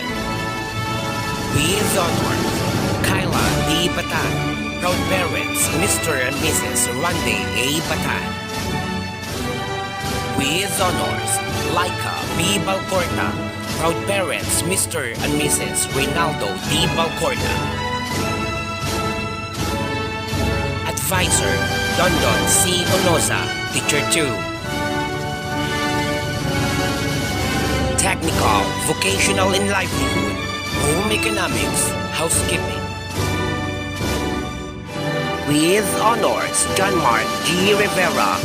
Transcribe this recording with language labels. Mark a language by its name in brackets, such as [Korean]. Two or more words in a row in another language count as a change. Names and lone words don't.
[English] With honors, Kyla D. Batan. Proud parents, Mr. and Mrs. Randy A. Batan. With honors, Laika B. Balcorta. Proud parents, Mr. and Mrs. Reynaldo D. Balcorta. Advisor, Dondon C. Onoza, Teacher 2. Technical, Vocational and Livelihood, Home Economics, Housekeeping. With honors, John Mark G. Rivera.